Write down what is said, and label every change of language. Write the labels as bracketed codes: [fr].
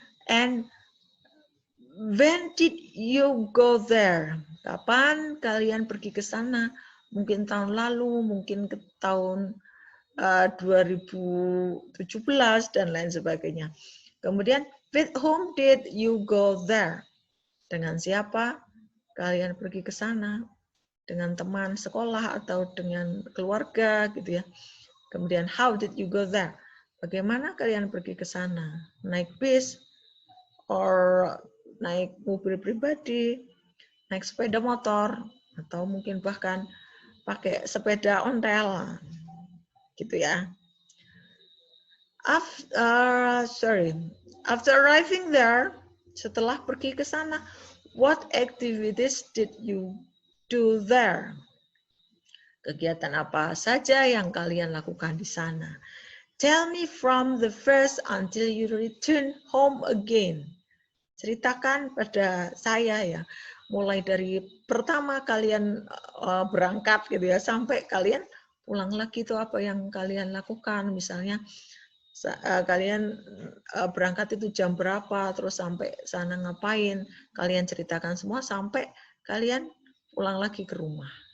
[en] And when did you go there? [id] Kapan kalian pergi ke sana? Mungkin tahun lalu, mungkin ke tahun 2017 dan lain sebagainya. Kemudian, [en] with whom did you go there? [id] Dengan siapa kalian pergi ke sana? Dengan teman sekolah atau dengan keluarga gitu ya. Kemudian, [en] how did you go there? [id] Bagaimana kalian pergi ke sana? Naik bis, or naik mobil pribadi, naik sepeda motor, atau mungkin bahkan pakai sepeda ontel, gitu ya. [en] After arriving there, [id] setelah pergi ke sana, [en] what activities did you do there? [id] Kegiatan apa saja yang kalian lakukan di sana? [en] Tell me from the first until you return home again. [id] Ceritakan pada saya ya, mulai dari pertama kalian berangkat gitu ya, sampai kalian pulang lagi itu apa yang kalian lakukan. Misalnya kalian berangkat itu jam berapa, terus sampai sana ngapain, kalian ceritakan semua sampai kalian pulang lagi ke rumah.